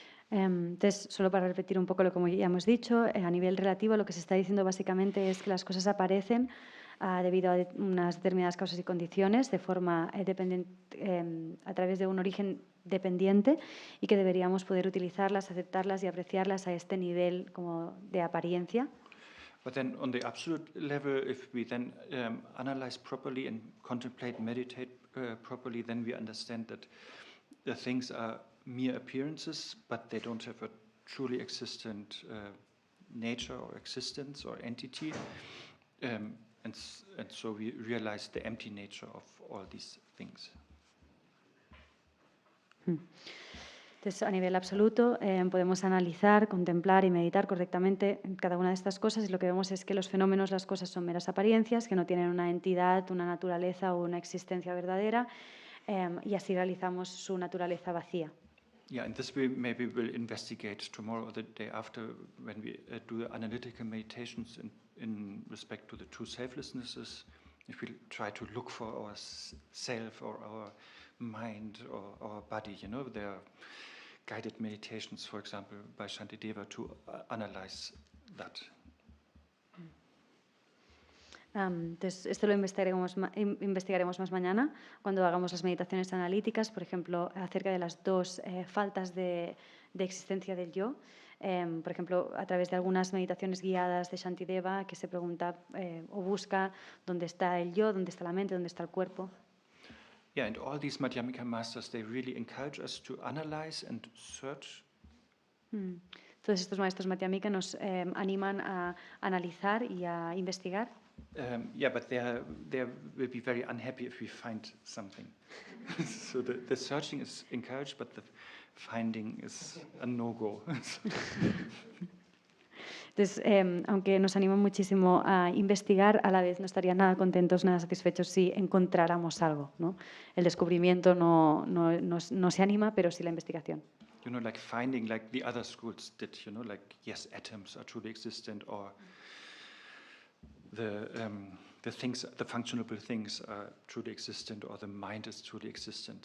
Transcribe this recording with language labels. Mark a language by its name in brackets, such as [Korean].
[Spanish] Entonces, solo para repetir un poco lo que ya hemos dicho, a nivel relativo lo que se está diciendo básicamente es que las cosas aparecen debido a unas determinadas causas y condiciones de forma a través de un origen dependiente y que deberíamos poder utilizarlas, aceptarlas y apreciarlas a este nivel como de apariencia. [English] But then on the absolute level, if we then analyze properly and contemplate, meditate properly, then we understand that the things are mere appearances, but they don't have a truly existent nature or existence or entity. And so we realize the empty nature of all these things. [Spanish] Entonces, a nivel absoluto, podemos analizar, contemplar y meditar correctamente cada una de estas cosas y lo que vemos es que los fenómenos, las cosas son meras apariencias, que no tienen una entidad, una naturaleza o una existencia verdadera, y así realizamos su naturaleza vacía. [English] Yeah, and this we maybe will investigate tomorrow or the day after when we do the analytical meditations in respect to the two selflessnesses. If we try to look for our self or our mind or our body, there are guided meditations, for example, by Shantideva to analyze that. [Spanish] Entonces, esto lo investigaremos más mañana cuando hagamos las meditaciones analíticas, por ejemplo, acerca de las dos faltas de existencia del yo. Por ejemplo, a través de algunas meditaciones guiadas de Shantideva que se pregunta o busca dónde está el yo, dónde está la mente, dónde está el cuerpo. [English] Yeah, and all these Madhyamika masters, they really encourage us to analyze and search. [Spanish] Todos estos maestros Madhyamika nos animan a analizar y a investigar. [English] Yeah, but they will be very unhappy if we find something. So the searching is encouraged, but the finding is a no-go. [Spanish] Entonces, aunque nos animan muchísimo a investigar, a la vez no estarían nada contentos, nada satisfechos si encontráramos algo, ¿no? El descubrimiento no se anima, pero sí la investigación. [English] Like finding, like the other schools did, like, yes, atoms are truly existent, or the things, the functionable things are truly existent, or the mind is truly existent.